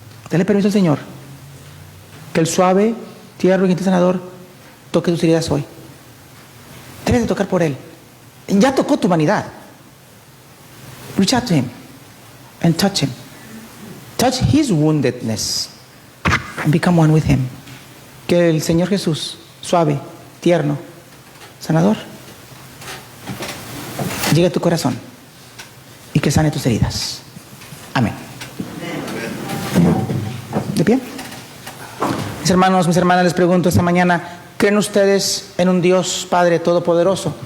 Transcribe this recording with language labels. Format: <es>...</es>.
<es>Dale permiso al Señor que el suave, tierno y gentil sanador toque tus heridas hoy. Debes de tocar por Él. Ya tocó tu humanidad.</es> <en>Reach out to Him and touch Him. Touch His woundedness and become one with Him.</en> <es>Que el Señor Jesús, suave, tierno, sanador, llegue a tu corazón y que sane tus heridas. Amén. ¿De pie? Mis hermanos, mis hermanas, les pregunto esta mañana, ¿creen ustedes en un Dios Padre Todopoderoso?</es>